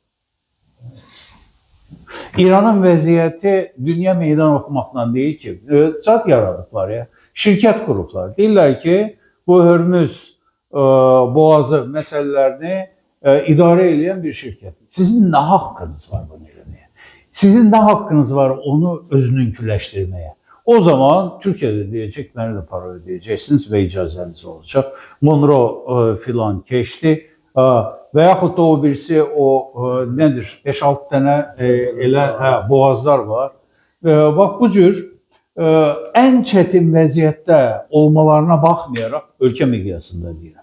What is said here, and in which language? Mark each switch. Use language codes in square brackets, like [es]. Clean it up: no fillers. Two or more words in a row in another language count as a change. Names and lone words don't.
[az] İranın vəziyyəti dünya meydan oxumaqla deyil ki, zat yaradıblar ya, şirkət qurublar. Deyirlər ki, bu Hörmüz boğazı məsələlərini idarə edən bir şirkət. Sizin nə haqqınız var bunu eləməyə? Sizin nə haqqınız var onu özününküləşdirməyə? [tr] O zaman Türkiye'de diyecek, beni de para ödeyeceksiniz ve icazeniz olacak. [az] Monroe filan keçdi. Və yaxud da o birisi nedir? 5-6 dənə elə boğazlar var. Bax bu cür ən çətin vəziyyətdə olmalarına baxmayaraq, ölkə miqyasında deyirəm.